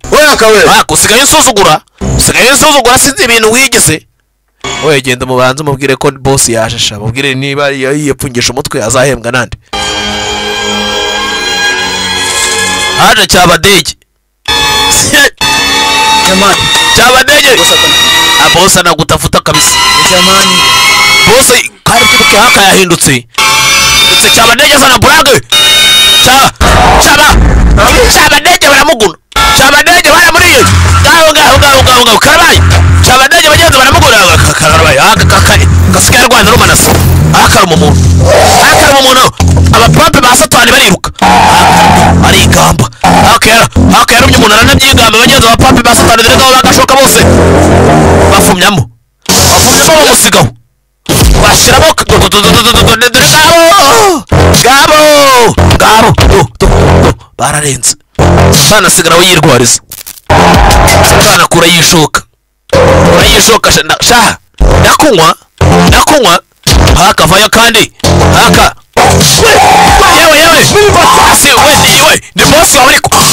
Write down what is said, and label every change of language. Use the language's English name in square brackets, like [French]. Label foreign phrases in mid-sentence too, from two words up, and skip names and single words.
[Kinyarwanda] We Haka we. Haka, usigaye unsuzugura. Usigaye usuzugura, sinzi ibintu wigize. Oya, genda umubanze umubwire ko boss yaje sha. Mubwire niba ya-, yipfungisha umutwe azahembwa nande. Haje Cyabadege. Jamani. Cyabadege. Boss akana. [Swahili] Ah, boss anagutafuta kabisa. [Kinyarwanda] Jamani. Boss, kari kibuke haka yahindutse. Ndetse Cyabadege azana brage. Cya-, Cyaba-, Cyabadege baramuguna. Cyabadege baramuriye. Ngaho, ngaho, ngaho, ngaho, ngaho. Karabaye. Cyabadege bagenzi baramugura. Ka-, ka-, karabaye. Ah, ka-, ka-, ka-, gasigaye arwana n'umanaso. Ah, karuma umuntu. Ah, karuma umuntu. Abapape ba Satani bariruka. Ah, arigamba. Ah, kera, ah, kera umye umuntu aranabyigamba. Bagenzi ba pape ba Satani dore ngabo bagashoka bose. Bafumyamo. Bafumyamo bamusigaho. Bashyiramo k-, do, do, do, do, do, do, do, do, do, ngabo! Ngabo! Ngabo! Do, do, do. Bararenze. Umwana asigara we yirwariza. Umwana akura yishoka. Akura yishoka, sha, nda-, sha, ndakunywa, ndakunywa. Haka, vayo kandi. Haka. Yewe, yewe. Hasi, we, ni we. Ni boss wawe ariko.